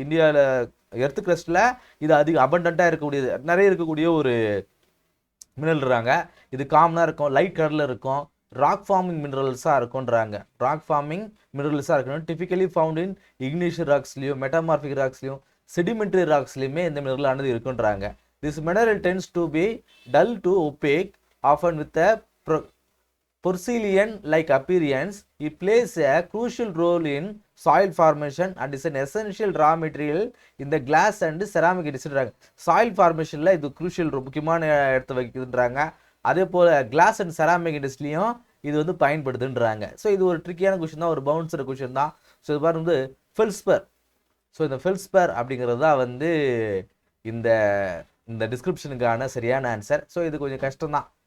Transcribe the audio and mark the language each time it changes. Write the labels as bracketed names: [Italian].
[Tamil] இந்தியாவில் எர்த் கிரஸ்டில் இது அதிக அபண்டண்ட்டாக இருக்கக்கூடியது, நிறைய இருக்கக்கூடிய ஒரு மினரல்றாங்க. இது காமனாக இருக்கும், லைட் கலரில் இருக்கும், ராக் ஃபார்மிங் மினரல்ஸாக இருக்கும்ன்றாங்க. ராக் ஃபார்மிங் மினரல்ஸாக இருக்கணும். Typically found in igneous ராக்ஸ்லையும், metamorphic ராக்ஸ்லையும், sedimentary ராக்ஸ்லையுமே இந்த மினரல் ஆனது இருக்குன்றாங்க. [English] This mineral tends to be dull to opaque, often with a porcelain-like appearance. It plays a crucial role in soil formation and is an essential raw material in the glass and ceramic industry. [Tamil] Soil formation இது crucial முக்கியமான இடத்தை வைக்குதுன்றாங்க. அதே போல் class and ceramic இண்டஸ்ட்ரியும் இது வந்து பயன்படுதுன்றாங்க. So இது ஒரு ட்ரிக்கியான question தான், ஒரு பவுன்சர் கொஷின் தான். ஸோ இது பாருங்க வந்து ஃபெல்ஸ்பர். ஸோ இந்த ஃபெல்ஸ்பர் அப்படிங்கிறது தான் வந்து இந்த இந்த டிஸ்கிரிப்ஷனுக்கான சரியான ஆன்சர். ஸோ இது கொஞ்சம் கஷ்டம் தான்.